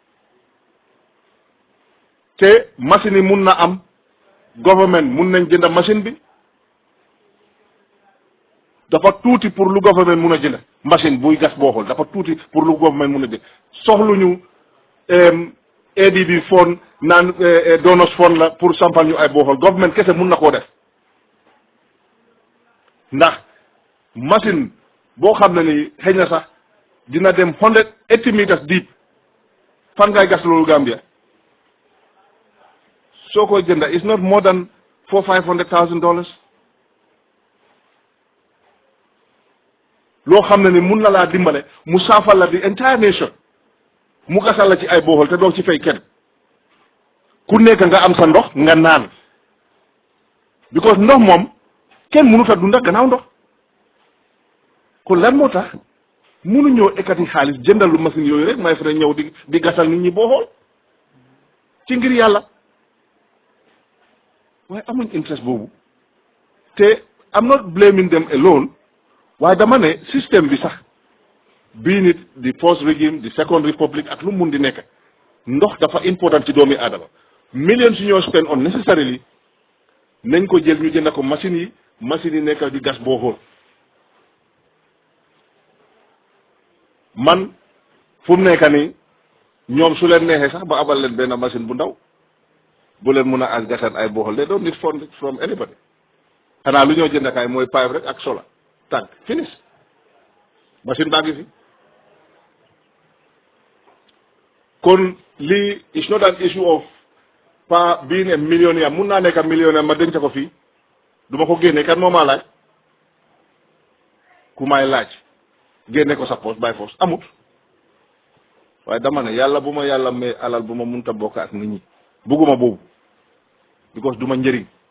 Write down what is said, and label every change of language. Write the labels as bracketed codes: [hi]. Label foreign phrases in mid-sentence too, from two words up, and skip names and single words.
[wo] te machine yi mun na am government mun nañ jënd machine bi dafa tuuti pour lu government mun a jënd machine buy gas booxul dafa tuuti pour lu government mun a jënd soxluñu ADB fond naan donors fond la pour sampal ñu ay booxul government kese mun na koo def ndax machine boo xam ne ni xëy na sax dina dem 180 [en] meters deep [wo] fan ngay gas loolu Gambia soo koy jënda [en] it's not more than $400,000 [wo] loo xam ne ni mun na laa dimbale mu saafal la [en] the entire nation [wo] mu gasal la ci ay booxol te doo ci fay kenn ku nekk nga am sa ndox nga naan because ndox moom kenn mënut a dunda gannaaw ndox kon lan moo tax mënuñoo ekkati xaalis jëndal lu machine yooyu rek may fa ñëw di gasal nit ñi booxool ci ngir yàlla waaye amuñ interest boobu te [en] I'm not blaming them alone [wo] waaye dama ne système bi sax bii nit di [en] first regime [wo] di [en] second republic [wo] ak lu mun di nekk ndox dafa important ci doomi aadama millions yu ñoo [en] spend unnecessarily [wo] nañ ko jël ñu jënd ko machines yi nekk di gas booxool man fu mu nekk nii ñoom su leen neexee sax ba abal leen benn machine bu ndaw bu leen mun a as gasal ay booxal [en] they don't need fund from anybody [wo] xanaa lu ñoo jëndakaay mooy pipe rek ak sola tànk finish machine baa ngi fi kon lii [en] it's not an issue of pas being a millionaire [wo] mun naa nekk millionaire ma denc ko fii du ma ko génne kan moo maa laaj ku may laaj génne ko sa poche [en] by force [wo] amut waaye dama ne yàlla bu ma yàlla may alal bu ma munta bokk ak nit ñi bugguma boobu because du ma njëriñ